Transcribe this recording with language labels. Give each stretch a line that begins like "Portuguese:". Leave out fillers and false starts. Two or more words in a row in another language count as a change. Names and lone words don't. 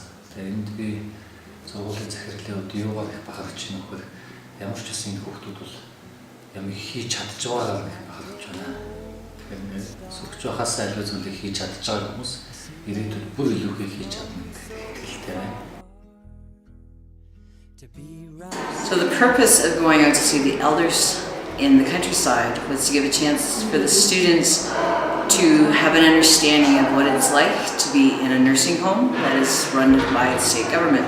Mongolian: Тэгээд энд би сургуулийн захирлын хувьд юугаар их бахархаж байна вэ? Ямар ч гэсэн энэ хүүхдүүд бол ямар их хийж чадж байгаагаар их бахархаж байна. Тэгэхээр сурч байхаас аливаа зүйлийг хийж чадж байгаа хүмүүс ирээдүйд бүр илүү хийж чадна гэдэг итгэлтэй байна.
English: So the purpose of going out to see the elders in the countryside was to give a chance for the students to have an understanding of what it's like to be in a nursing home that is run by the state government.